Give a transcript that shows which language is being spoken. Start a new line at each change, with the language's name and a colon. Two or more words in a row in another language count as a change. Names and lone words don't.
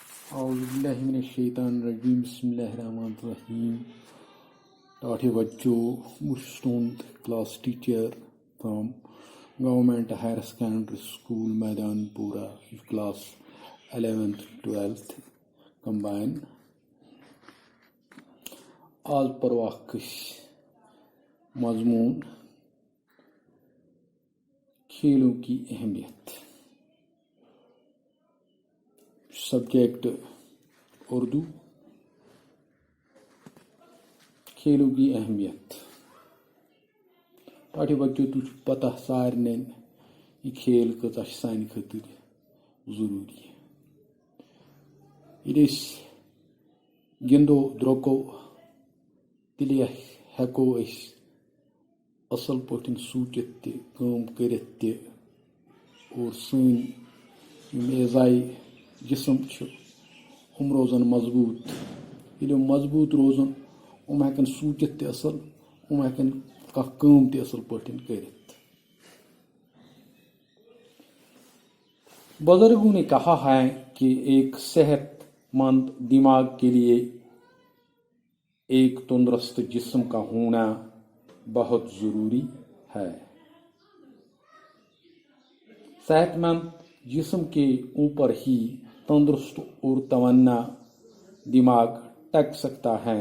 Arabic: اعوذ باللہ من الشیطان الرجیم بسم اللہ الرحمن الرحیم.
Kashmiri: ٹاٹھے بچوں,
English: student class teacher from Government Higher Secondary School Maidanpura, class 11th 12th combine.
Kashmiri: آز پرواکش مضمون
Urdu: کھیلوں کی اہمیت. سبجیکٹ اردو. کھیلوں کی اہمیت.
Kashmiri: ٹاٹھے بچوں تُہۍ چھُ پتہ سارنٕے یہ کھیل کۭژاہ چھِ سانہِ خٲطرٕ ضروٗری. ییٚلہِ أسۍ گِنٛدو درٛوٚکو تیٚلہِ ہٮ۪کو أسۍ اَصٕل پٲٹھۍ سوٗنٛچِتھ تہِ کٲم کٔرِتھ تہِ اور سٲنۍ یِم اعضایہِ جسم چھِ یِم روزن مضبوٗط. ییٚلہِ یِم مضبوٗط روزن یِم ہٮ۪کن سوٗنٛچِتھ تہِ اَصٕل, یِم ہٮ۪کن کانٛہہ کٲم تہِ اَصٕل پٲٹھۍ کٔرِتھ.
Urdu: بزرگوں نے کہا ہے کہ ایک صحت مند دماغ کے لیے ایک تندرست جسم کا ہونا بہت ضروری ہے. صحت مند جسم کے اوپر ہی تندرست اور توانا دماغ ٹک سکتا ہے.